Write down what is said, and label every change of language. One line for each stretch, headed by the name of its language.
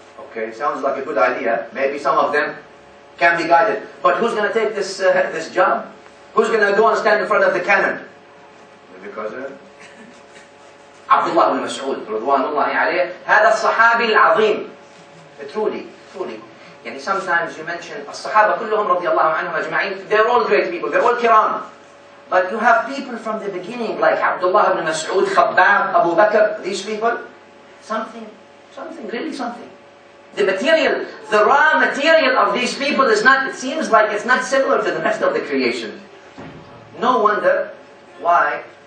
English: Okay, sounds like a good idea. Maybe some of them can be guided. But who's going to take this job? Who's going to go and stand in front of the cannon? Because Abdullah ibn Mas'ud, Ridwanullahi alayh,
Arabic: هذا الصحابي العظيم.
English: Truly. Sometimes you mention
Arabic: الصحابة كلهم رضي الله عنهم أجمعين.
English: They're all great people. They're all kiram. But you have people from the beginning like Abdullah ibn Mas'ud, Khabbab, Abu Bakr. These people, something, really something. The material, the raw material of these people is not, it seems like it's not similar to the rest of the creation. No wonder. Why?